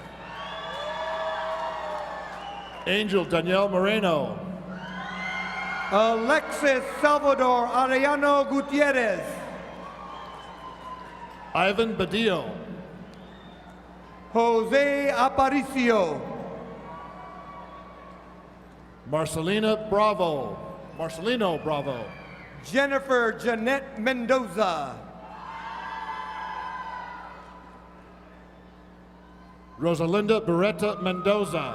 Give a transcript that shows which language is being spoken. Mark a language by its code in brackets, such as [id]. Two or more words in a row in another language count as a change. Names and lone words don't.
[es] Angel Danielle Moreno. Alexis Salvador Arellano Gutierrez. Ivan Badillo. Jose Aparicio. Marcelino Bravo. Jennifer Jeanette Mendoza. Rosalinda Beretta Mendoza.